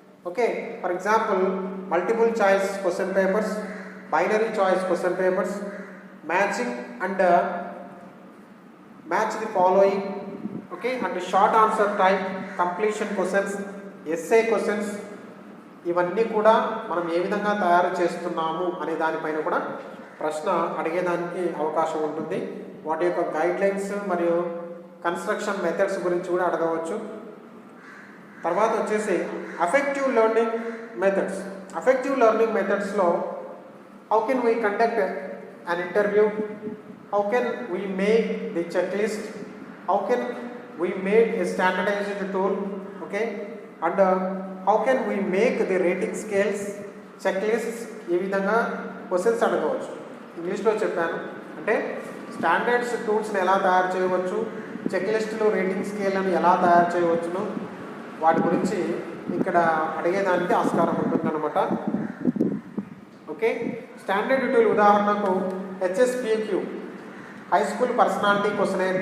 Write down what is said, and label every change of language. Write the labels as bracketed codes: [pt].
[en] okay, for example multiple choice question papers, binary choice question papers, matching and match the following, okay, and short answer type, completion questions, SA questions, [te] ఇవన్నీ కూడా మనం ఏ విధంగా తయారు చేస్తున్నాము అనే దానిపైన కూడా ప్రశ్న అడిగేదానికి అవకాశం ఉంటుంది. వాటి యొక్క గైడ్లైన్స్ మరియు కన్స్ట్రక్షన్ మెథడ్స్ గురించి కూడా అడగవచ్చు. తర్వాత వచ్చేసి affective learning methods. [en] Affective learning మెథడ్స్లో how can we conduct an interview, how can we make the checklist, how can we make a standardized tool, okay, and how can we make the rating scales, checklists. [te] ఈ విధంగా questions అడగవచ్చు. ఇంగ్లీష్లో చెప్పాను అంటే standards టూల్స్ని ఎలా తయారు చేయవచ్చు, check లిస్టులు, రేటింగ్ స్కేల్లను ఎలా తయారు చేయవచ్చును, వాటి గురించి ఇక్కడ అడిగేదానికి ఆస్కారం ఉంటుందన్నమాట. [en] Okay, standard tool ఉదాహరణకు HSPQ, high school personality questionnaire.